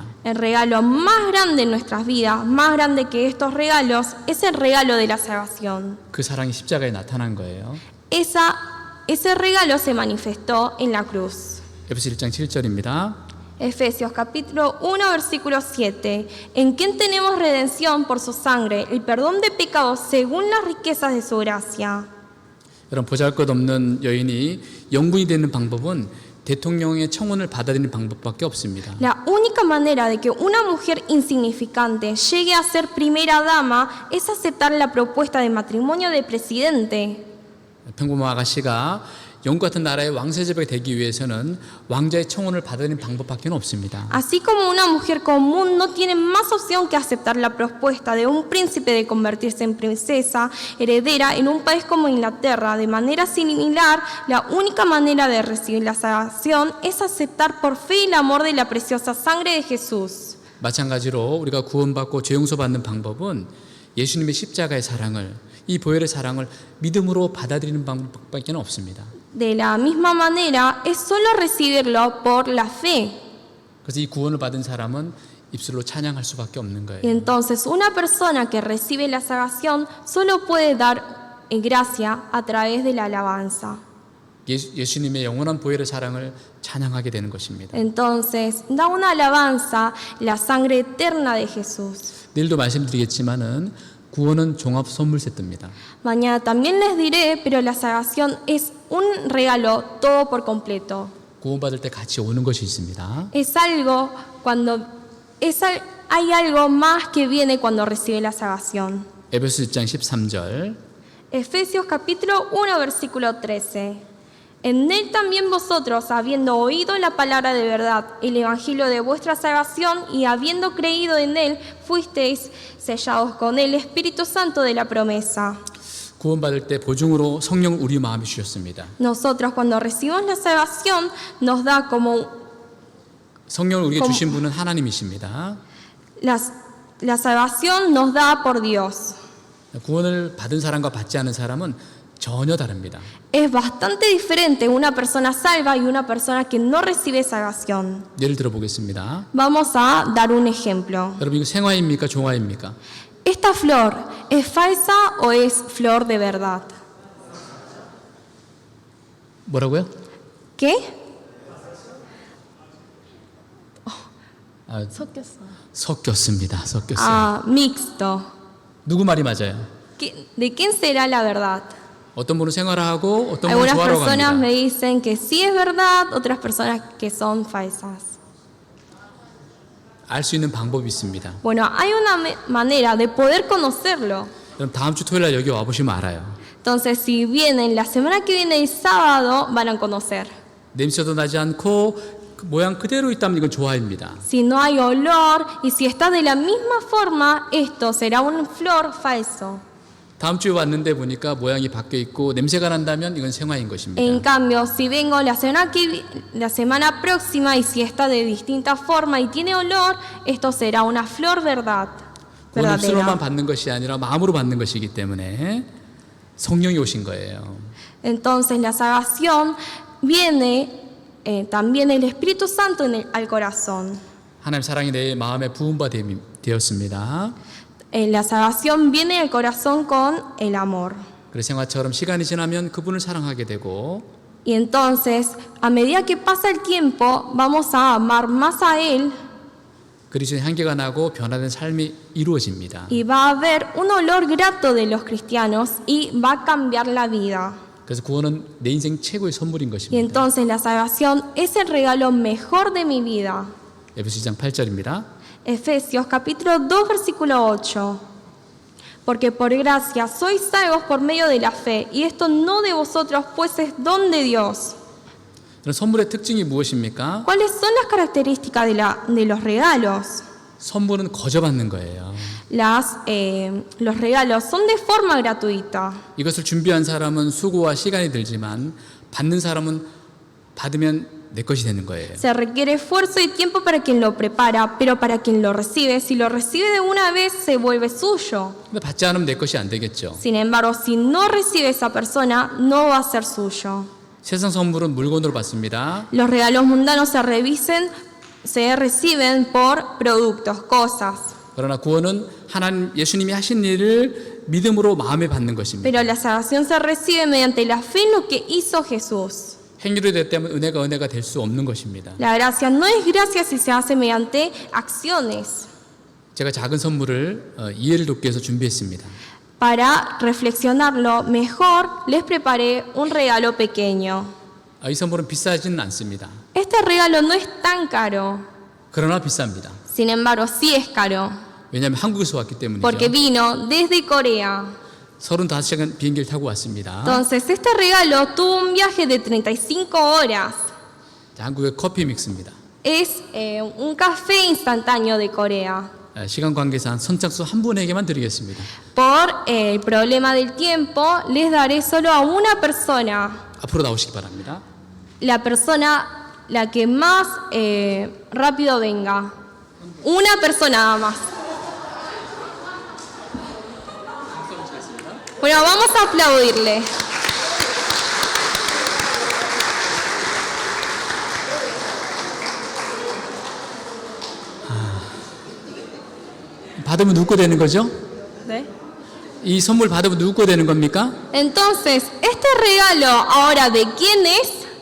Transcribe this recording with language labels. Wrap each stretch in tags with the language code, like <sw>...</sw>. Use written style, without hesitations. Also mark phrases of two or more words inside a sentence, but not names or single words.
<es>El regalo más grande en nuestras vidas, más grande que estos regalos, es el regalo de la salvación.</es> <ko>그 사랑이 십자가에 나타난 거예요.</ko> <es>Ese regalo se manifestó en la cruz.</es> <ko>에베소 1장 7절입니다.</ko> <es>Efesios capítulo 1 versículo 7. En quien tenemos redención por su sangre, el perdón de pecados según las riquezas de su gracia.</es> <ko>여러분 보잘것없는 여인이 영분이 되는 방법은 대통령의 청혼을 받아들이는 방법밖에 없습니다.</ko> <es>La única manera de que una mujer insignificante llegue a ser primera dama es aceptar la propuesta de matrimonio del presidente.</es> <ko>평범한 아가씨가 영국 같은 나라의 왕세자가 되기 위해서는 왕자의 청혼을 받아들이는 방법밖에 없습니다.</ko> <es>Así como una mujer común no tiene más opción que aceptar la propuesta de un príncipe de convertirse en princesa heredera en un país como Inglaterra, de manera similar, la única manera de recibir la salvación es aceptar por fe el amor de la preciosa sangre de Jesús.</es> <ko>마찬가지로 우리가 구원받고 죄 용서받는 방법은 예수님의 십자가의 사랑을 이 보혈의 사랑을 믿음으로 받아들이는 방법밖에 없습니다.</ko> <es>De la misma manera, es solo recibirlo por la fe.</es> <ko>그래서 이 구원을 받은 사람은 입술로 찬양할 수밖에 없는 거예요.</ko> <es>Y entonces una persona que recibe la salvación solo puede dar gracia a través de la alabanza.</es> <ko>예수님의 영원한 보혈의 사랑을 찬양하게 되는 것입니다.</ko> <es>Entonces da una alabanza la sangre eterna de Jesús.</es> <ko>내일도 말씀드리겠지만은 구원은 종합 선물 세트입니다.</ko> <es>Mañana también les diré, pero la salvación es un regalo todo por completo.</es> <ko>구원받을 때 같이 오는 것이 있습니다.</ko> <es>Es algo cuando hay algo más que viene cuando recibe la salvación.</es> <ko>에베소 1장 13절.</ko> <es>Efesios capítulo 1 versículo 13. En él también vosotros, habiendo oído la palabra de verdad, el evangelio de vuestra salvación, y habiendo creído en él, fuisteis sellados con el Espíritu Santo de la promesa.</es> <ko>구원받을 때 보증으로 성령을 우리 마음에 주셨습니다.</ko> <es>Nosotros cuando recibimos la salvación nos da como</es> <ko>성령을 우리에게 주신 분은 하나님이십니다.</ko> <es>la salvación nos da por Dios.</es> <ko>구원을 받은 사람과 받지 않은 사람은 전혀 다릅니다.</ko> <es>Es bastante diferente una persona salva y una persona que no recibe salvación.</es> <ko>예를 들어 보겠습니다.</ko> <es>Vamos a dar un ejemplo.</es> <ko>여러분 이거 생화입니까? 종화입니까?</ko> <es>¿Esta flor es falsa o es flor de verdad?</es> <ko>뭐라고요?</ko> <es>¿Qué?</es> <ko>아, 섞였습니다. 섞였어요.</ko> <es>Ah, mixto.</es> <ko>누구 말이 맞아요?</ko> <es>¿De quién será la verdad?</es> <ko>어떤 분은 생활하고 어떤 분은</ko> <es>Algunas</es> <ko>조화로</ko> <es>personas</es> <ko>갑니다.</ko> <es>me dicen que sí es verdad, otras personas que son falsas.</es> <ko>알 수 있는 방법이 있습니다.</ko> <es>Bueno, hay una manera de poder conocerlo.</es> <ko>그럼 다음 주 토요일 날 여기 와보시면 알아요.</ko> <es>Entonces, si vienen la semana que viene el sábado, van a conocer.</es> <ko>냄새도 나지 않고 그 모양 그대로 있다면 이건 조화입니다.</ko> <es>Si no hay olor y si está de la misma forma, esto será un flor falso.</es> <ko>다음 주에 왔는데 보니까 모양이 바뀌어 있고 냄새가 난다면 이건 생화인 것입니다.</ko> <es>En cambio, si vengo la semana próxima y si está de distinta forma y tiene olor, esto será una flor verdad.</es> <ko>구원 입술로만</ko> <es>verdadera.</es> <ko>받는 것이 아니라 마음으로 받는 것이기 때문에 성령이 오신 거예요.</ko> <es>Entonces, la salvación viene también el Espíritu Santo al corazón.</es> <ko>하나님 사랑이 내 마음에 부음바 되었습니다.</ko> <es>La salvación viene al corazón con el amor.</es> <ko>그래서 생화처럼 시간이 지나면 그분을 사랑하게 되고</ko> <es>Y entonces, a medida que pasa el tiempo, vamos a amar más a Él</es> <ko>그리스도의 향기가 나고 변화된 삶이 이루어집니다.</ko> <es>Y va a haber un olor grato de los cristianos y va a cambiar la vida.</es> <ko>그래서 구원은 내 인생 최고의 선물인</ko> <es>Y</es> <ko>것입니다.</ko> <es>entonces la salvación es el regalo mejor de mi vida.</es> <ko>에베소 2장 8절입니다.</ko> <es>Efesios capítulo 2 versículo 8. Porque por gracia sois salvos por medio de la fe, y esto no de vosotros, pues es don de Dios.</es> <ko>그럼 선물의 특징이 무엇입니까?</ko> <es>¿Cuáles son las características de los regalos?</es> <ko>선물은 거저 받는 거예요.</ko> <es>Los regalos son de forma gratuita.</es> <ko>이것을 준비한 사람은 수고와 시간이 들지만 받는 사람은 받으면 내 것이 되는 거예요.</ko> <es>Se requiere esfuerzo y tiempo para quien lo prepara, pero para quien lo recibe, si lo recibe de una vez, se vuelve suyo.</es> <ko>근데 받지 않으면 내 것이 안 되겠죠.</ko> <es>Sin embargo, si no recibe esa persona, no va a ser suyo.</es> <ko>세상 선물은 물건으로 받습니다.</ko> <es>Los regalos mundanos se reciben por productos, cosas.</es> <ko>그러나 구원은 하나님 예수님이 하신 일을 믿음으로 마음에 받는 것입니다.</ko> <es>Pero la salvación se recibe mediante la fe en lo que hizo Jesús.</es> <ko>행위로 됐다면 은혜가 될 수 없는 것입니다.</ko> <es>La gracia no es gracia si se hace mediante acciones.</es> <ko>제가 작은 선물을 이해를 돕기 위해서 준비했습니다.</ko> <es>Para reflexionarlo mejor, les preparé un regalo pequeño.</es> <ko>이 선물은 비싸지는 않습니다.</ko> <es>Este regalo no es tan caro,</es> <ko>그러나 비쌉니다.</ko> <es>sin embargo, sí es caro,</es> <ko>왜냐하면 한국에서 왔기 때문이죠.</ko> <es>porque vino desde Corea.</es> <ko>35시간 비행기를 타고 왔습니다.</ko> <es>Entonces, este regalo tuvo un viaje de 35 horas.</es> <ko>자, 한국의 커피 믹스입니다.</ko> <es>Es un café instantáneo de Corea.</es> <ko>시간 관계상 선착순 한 분에게만 드리겠습니다.</ko> <es>Por el problema del tiempo, les daré solo a una persona.</es> <ko>앞으로 나오시기 바랍니다.</ko> <es>La persona, la que más rápido venga. Una persona nada más. Bueno, vamos a aplaudirle.</es> <ko>받으면 누구 거 되는 거죠?</ko> <es>¿Ve?</es> <ko>이 선물 받으면 누구 거 되는 겁니까?</ko> <es>Entonces, este regalo ahora de quién es,</es>